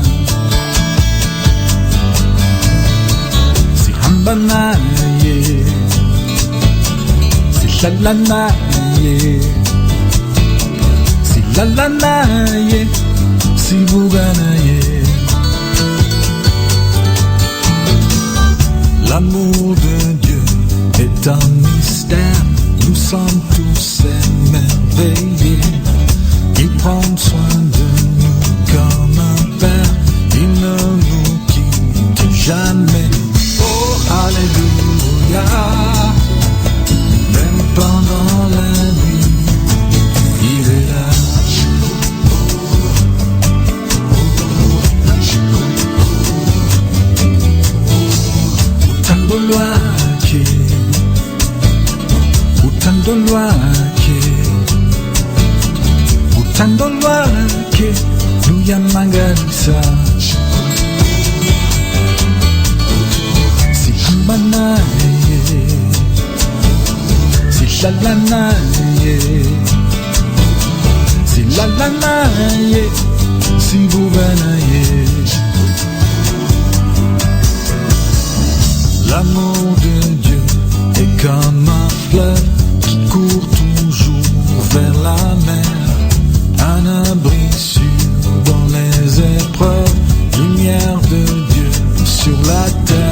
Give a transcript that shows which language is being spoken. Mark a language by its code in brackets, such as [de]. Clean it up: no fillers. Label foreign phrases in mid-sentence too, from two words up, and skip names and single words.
[zu] Sihamba naye, sihlala naye, silala naye, sibuka naye. [fr] L'amour de Dieu est un mystère, nous sommes tous émerveillés. Il prend soin de nous comme un père, il ne nous quitte jamais. Oh, alléluia, même pendant la nuit, il est là. [zu] Utando lwake, utando lwake, utando lwake luyamangalisa. Sihamba naye, sihlala naye, silala naye, sibuka naye. [fr] L'amour de Dieu est comme un fleuve qui court toujours vers la mer, un abri sûr dans les épreuves, lumière de Dieu sur la terre.